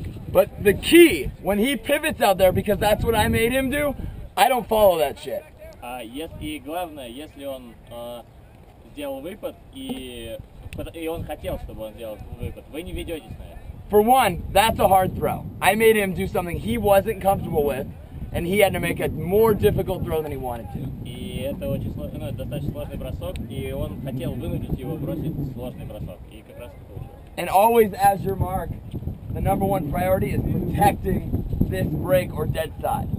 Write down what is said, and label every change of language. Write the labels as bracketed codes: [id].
[en] But the key, when he pivots out there, because that's what I made him do, I don't follow that shit. [ru] И главное, если он сделал выпад, и он хотел, чтобы он сделал выпад, вы не ведетесь на это. [en] For one, that's a hard throw. I made him do something he wasn't comfortable with, and he had to make a more difficult throw than he wanted to. [ru] И это очень сложный, достаточно сложный бросок, и он хотел вынудить его бросить сложный бросок, и как раз это получилось. [en] And always, as your mark, the number one priority is protecting this break or dead side.